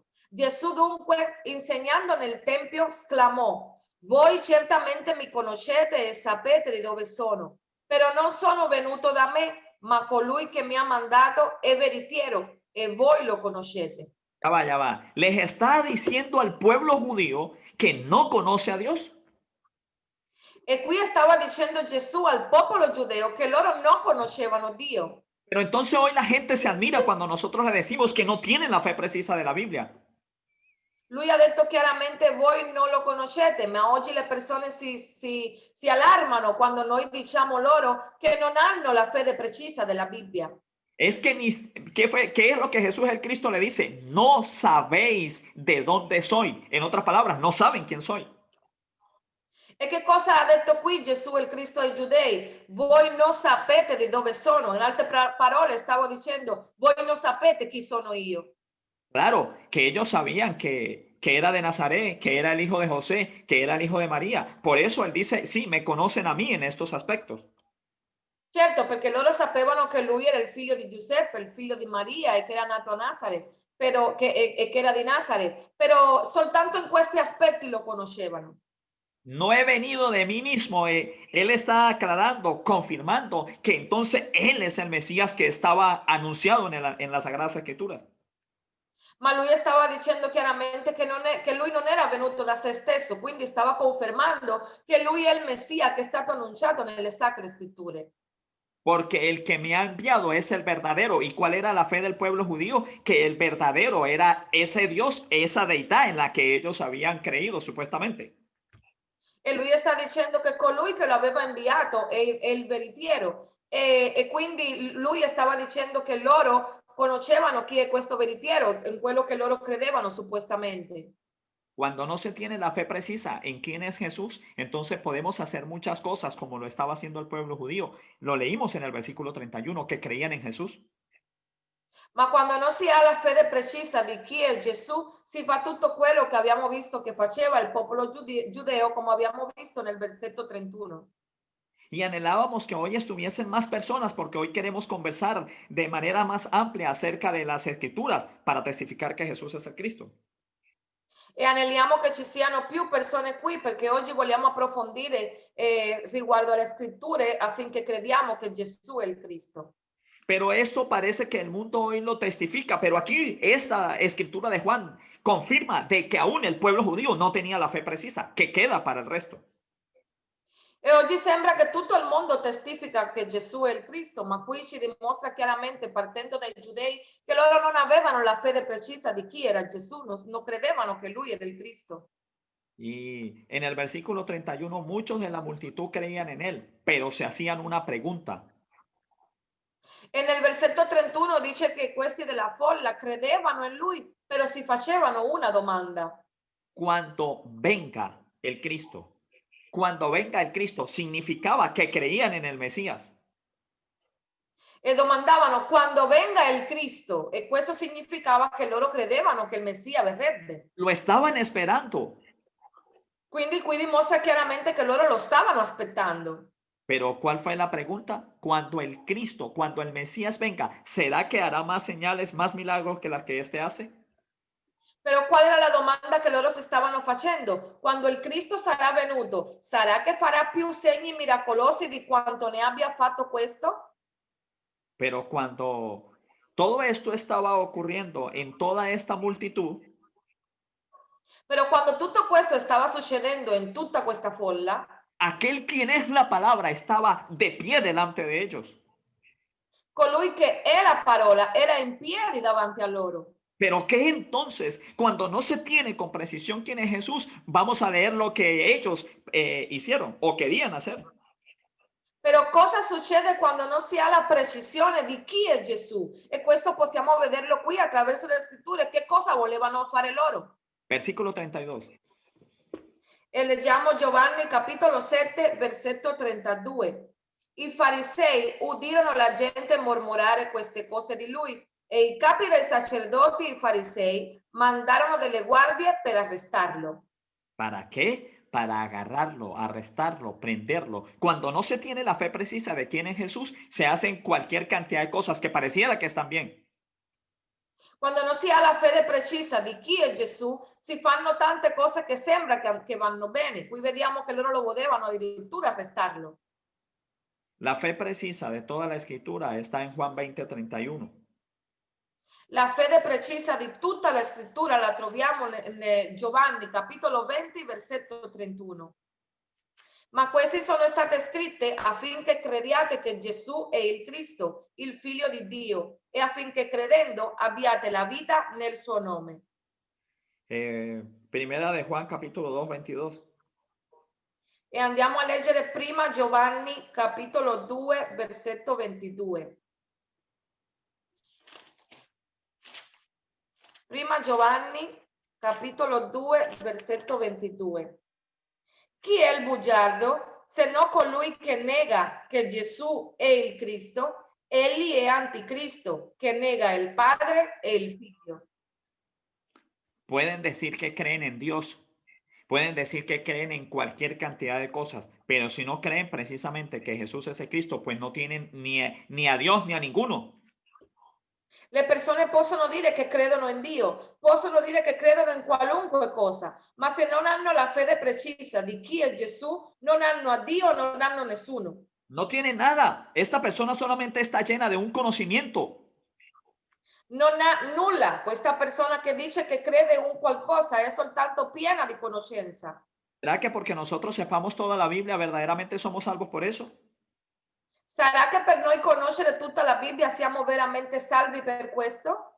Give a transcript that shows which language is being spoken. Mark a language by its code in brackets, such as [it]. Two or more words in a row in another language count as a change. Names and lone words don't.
[it] Gesù dunque, insegnando nel Tempio, esclamò: voi certamente mi conoscete e sapete di dove sono, però non sono venuto da me, ma colui che mi ha mandato è veritiero e voi lo conoscete. [es] Ya va, ya va. Les está diciendo al pueblo judío que no conoce a Dios. [it] E qui stava dicendo Gesù al popolo giudeo che loro non conoscevano Dio. [es] Pero entonces hoy la gente se admira cuando nosotros le decimos que no tienen la fe precisa de la Biblia. [it] Lui ha detto chiaramente voi non lo conoscete, ma oggi le persone si allarmano quando noi diciamo loro che non hanno la fede precisa della Bibbia. [es] Es que ¿qué es lo que Jesús el Cristo le dice? No sabéis de dónde soy. En otras palabras, no saben quién soy. [it] E che cosa ha detto qui Gesù il Cristo ai giudei? Voi non sapete di dove sono. In altre parole stavo dicendo, voi non sapete chi sono io. [es] Claro, que ellos sabían que era de Nazaret, que era el hijo de José, que era el hijo de María. Por eso él dice, sí, me conocen a mí en estos aspectos. [it] Certo, perché loro sapevano che lui era il figlio di Giuseppe, il figlio di Maria e che era nato a Nazareth, che era di Nazareth, però soltanto in questi aspetti lo conoscevano. [es] No he venido de mí mismo. Él está aclarando, confirmando que entonces él es el Mesías que estaba anunciado en las Sagradas Escrituras. [it] Ma lui stava dicendo chiaramente che lui non era venuto da se stesso, quindi stava confermando che lui è il Messia che è stato annunciato nelle Sacre Scritture. [es] Porque el que me ha enviado es el verdadero. ¿Y cuál era la fe del pueblo judío? Que el verdadero era ese Dios, esa deidad en la que ellos habían creído supuestamente. [it] E lui sta dicendo che colui che lo aveva inviato è il veritiero. E quindi lui stava dicendo che loro conoscevano chi è questo veritiero, in quello che loro credevano supuestamente. [es] Cuando no se tiene la fe precisa en quién es Jesús, entonces podemos hacer muchas cosas como lo estaba haciendo el pueblo judío. Lo leímos en el versículo 31, que creían en Jesús. [it] Ma quando non si ha la fede precisa di chi è Gesù, si fa tutto quello che abbiamo visto che faceva il popolo giudeo, come abbiamo visto nel versetto 31. [es] Y anhelábamos que hoy estuviesen más personas porque hoy queremos conversar de manera más amplia acerca de las escrituras para testificar que Jesús es el Cristo. [it] E aneliamo che ci siano più persone qui perché oggi vogliamo approfondire riguardo alle scritture affinché crediamo che Gesù è il Cristo. [es] Pero esto parece que el mundo hoy lo testifica, pero aquí esta escritura de Juan confirma de que aún el pueblo judío no tenía la fe precisa, que queda para el resto. [it] E oggi sembra che tutto il mondo testifica che Gesù è il Cristo, ma qui ci dimostra chiaramente, partendo dai giudei, che loro non avevano la fede precisa di chi era Gesù, non credevano che lui era il Cristo. [es] Y en el versículo 31, muchos de la multitud creían en él, pero se hacían una pregunta. [it] E nel versetto 31 dice che questi della folla credevano in lui, però si facevano una domanda. [es] Cuando venga el Cristo, cuando venga el Cristo, significaba que creían en el Mesías. [it] E domandavano quando venga il Cristo, e questo significava che loro credevano che il Messia verrebbe. [es] Lo estaban esperando. [it] Quindi qui dimostra chiaramente che loro lo stavano aspettando. [es] Pero ¿cuál fue la pregunta? Cuando el Cristo, cuando el Mesías venga, ¿será que hará más señales, más milagros que las que éste hace? [it] Però qual era la domanda che loro si stavano facendo? Quando il Cristo sarà venuto, sarà che farà più segni miracolosi di quanto ne abbia fatto questo? [es] Pero cuando todo esto estaba ocurriendo en toda esta multitud, [it] Però quando tutto questo stava succedendo in tutta questa folla, [es] aquel quien es la palabra estaba de pie delante de ellos. [it] colui che è la parola era in piedi davanti a loro. [es] Pero ¿qué entonces? Cuando no se tiene con precisión quién es Jesús, vamos a leer lo que ellos hicieron o querían hacer. [it] Però cosa succede quando non si ha la precisione di chi è Gesù? E questo possiamo vederlo qui attraverso le scritture. Che cosa volevano fare loro? [es] Versículo 32. [it] E leggiamo Giovanni capitolo 7, versetto 32. I farisei udirono la gente mormorare queste cose di lui e i capi dei sacerdoti e i farisei mandarono delle guardie per arrestarlo. [es] ¿Para qué? Para agarrarlo, arrestarlo, prenderlo. Cuando no se tiene la fe precisa de quién es Jesús, se hacen cualquier cantidad de cosas que pareciera que están bien. [it] Quando non si ha la fede precisa di chi è Gesù, si fanno tante cose che sembra che vanno bene. Qui vediamo che loro lo volevano addirittura arrestarlo. [es] La fe precisa de toda la escritura está en Juan 20:31. [it] La fede precisa di tutta la scrittura la troviamo in Giovanni capitolo 20, versetto 31. Ma queste sono state scritte affinché crediate che Gesù è il Cristo, il Figlio di Dio, e affinché credendo abbiate la vita nel suo nome. [es] Primera de Juan capítulo 2, 22. [it] E andiamo a leggere prima Giovanni capitolo 2, versetto 22. Prima Giovanni capitolo 2, versetto 22. Chi è il bugiardo se non colui che nega che Gesù è il Cristo? Egli è anticristo, che nega il Padre e il Figlio. [es] Pueden decir que creen en Dios, pueden decir que creen en cualquier cantidad de cosas, pero si no creen precisamente que Jesús es el Cristo, pues no tienen ni a Dios ni a ninguno. [it] Le persone possono dire che credono in Dio, possono dire che credono in qualunque cosa, ma se non hanno la fede precisa di chi è Gesù, non hanno a Dio, non hanno nessuno. [es] No tiene nada. Esta persona solamente está llena de un conocimiento. [it] Non ha nulla. Questa persona che dice che crede in un qualcosa è soltanto piena di conoscenza. [es] ¿Será que porque nosotros sepamos toda la Biblia verdaderamente somos salvos por eso? [it] Sarà che per noi conoscere tutta la Bibbia siamo veramente salvi per questo?